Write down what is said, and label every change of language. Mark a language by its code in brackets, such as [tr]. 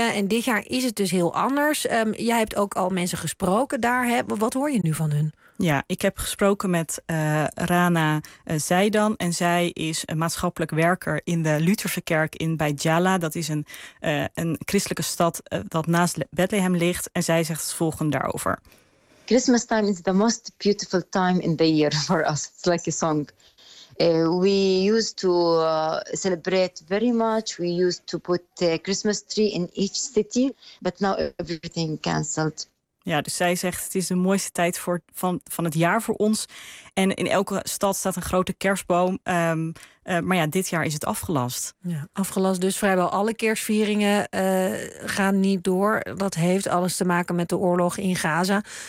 [nl] En dit jaar is het dus heel anders. Jij hebt ook al mensen gesproken daar. Hè? Wat hoor je nu van hun? Ja, ik heb gesproken met Rana Zeidan. En zij is een maatschappelijk werker in de Lutherse kerk in Bijjala. Dat is een christelijke stad dat naast Bethlehem ligt. En zij zegt het volgende daarover. [en] Christmas time is the most beautiful time in the year for us. It's like a song. We used to celebrate very much. We used to put a Christmas tree in each city. But now everything cancelled. [nl] Ja, dus zij zegt het is de mooiste tijd van het jaar voor ons. En in elke stad staat een grote kerstboom. Maar ja, dit jaar is het afgelast. Ja, afgelast dus. Vrijwel alle kerstvieringen gaan niet door. Dat heeft alles te maken met de oorlog in Gaza.